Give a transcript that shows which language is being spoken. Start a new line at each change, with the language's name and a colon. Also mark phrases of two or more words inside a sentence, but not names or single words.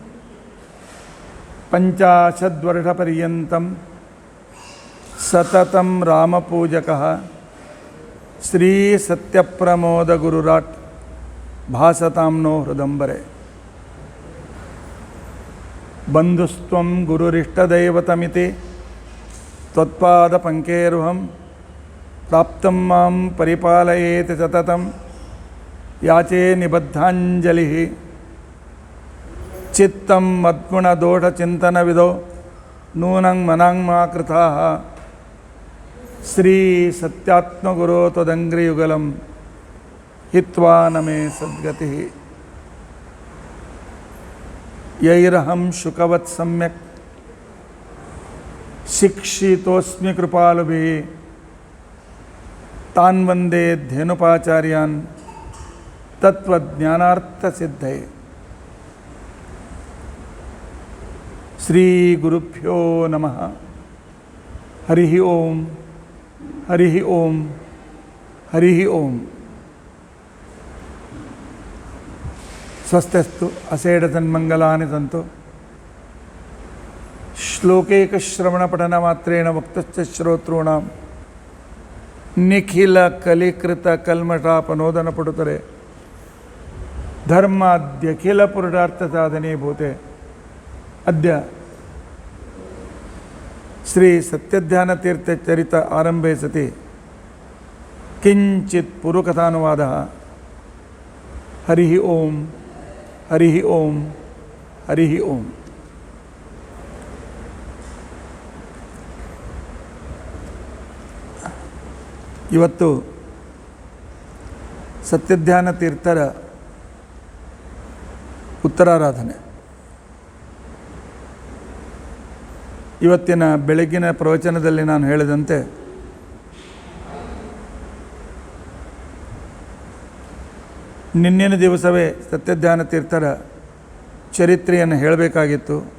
Sanskrit: ಪಂಚಾಶದ್ವರ್ಷಪರ್ಯಂತಂ ಸತತಂ ರಾಮಪೂಜಕಃ ಶ್ರೀ ಸತ್ಯಪ್ರಮೋದಗುರುರಾಟ್ ಭಾಸತಾಂ ನೋ ಹೃದಂಬರೆ. ಬಂಧುಸ್ತ್ವಂ ಗುರುರಿಷ್ಟದೈವತಮಿತಿ ತ್ವತ್ಪಾದಪಂಕೇರುಹಂ ಪ್ರಾಪ್ತಂ ಮಾಂ ಪರಿಪಾಲಯೇತಿ ಸತತಂ ಯಾಚೇ ನಿಬದ್ಧಾಂಜಲಿಃ. ಚಿತ್ತಂ ಮದ್ಗುಣದೋಷಚಿಂತನವಿದೋ ನೂನಂ ಮನಾಂಮಾ ಕೃತಾಃ ಶ್ರೀ ಸತ್ಯಾತ್ಮಗುರೋ ತ್ವದಂಘ್ರಿಯುಗಲಂ ಹಿತ್ವಾ ನಮೇ ಸದ್ಗತಿಃ. ಯೈರಹಂ ಶುಕವತ್ ಸಮ್ಯಕ್ ಶಿಕ್ಷಿತೋಸ್ಮಿ ಕೃಪಾಲುಭಿಃ ತಾನ್ ವಂದೇ ಧೇನುಪಾಚಾರ್ಯಾನ್ ತತ್ವಜ್ಞಾನಾರ್ಥಸಿದ್ಧಯೇ. ಶ್ರೀ ಗುರುಭ್ಯೋ ನಮಃ. ಹರಿ ಓಂ ಹರಿ ಓಂ ಹರಿ ಓಂ. ಸ್ವಸ್ತಿಸ್ತು ಅಸೇಢತನ್ಮಂಗಲಾನಿ ಸಂತು. ಶ್ಲೋಕೈಕಶ್ರವಣಪಠನಮಾತ್ರೇಣ ವಕ್ತಶ್ಚ ಶ್ರೋತॄಣಾಂ ನಿಖಿಲ ಕಲಿಕೃತ ಕಲ್ಮಷಾಪನೋದನಪಡುತ್ತರೆ ಧರ್ಮಾದ್ಯಖಿಲ ಪುರುಷಾರ್ಥ ಸಾಧನೀಭೂತೆ. ಅದ್ಯ ಶ್ರೀ ಸತ್ಯಧ್ಯಾನತೀರ್ಥಚರಿತ ಆರಂಭೆ ಸತಿ ಕಿಂಚಿತ್ ಪೂರ್ವಕಥಾನುವಾದ. ಹರಿ ಓಂ ಹರಿ ಓಂ ಹರಿ ಓಂ.
Kannada: ಇವತ್ತು ಸತ್ಯಧ್ಯಾನ ತೀರ್ಥರ ಉತ್ತರಾರಾಧನೆ. ಇವತ್ತಿನ ಬೆಳಗಿನ ಪ್ರವಚನದಲ್ಲಿ ನಾನು ಹೇಳಿದಂತೆ ನಿನ್ನಿನ ದಿವಸವೇ ಸತ್ಯಧ್ಯಾನ ತೀರ್ಥರ ಚರಿತ್ರೆಯನ್ನು ಹೇಳಬೇಕಾಗಿತ್ತು.